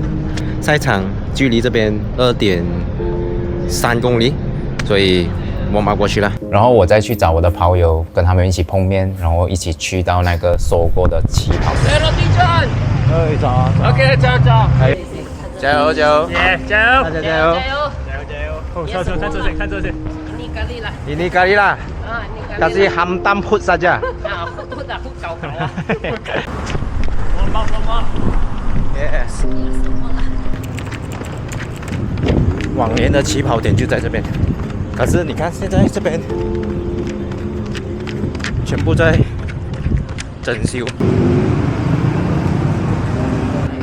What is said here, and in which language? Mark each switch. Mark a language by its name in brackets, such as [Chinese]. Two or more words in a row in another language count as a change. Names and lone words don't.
[Chinese] 赛场距离这边2点3公里，所以我马过去了。然后我再去找我的跑友，跟他们一起碰面，然后一起去到那个收过的起跑点。早 ，OK， 走。加油，加油！加油！大家加油！哦，看这些，看这些。 [Malay] Ini kali lah. Kasih hantam hood saja. [English] Yes. [Chinese] 往年的起跑点就在这边，可是你看现在这边全部在整修。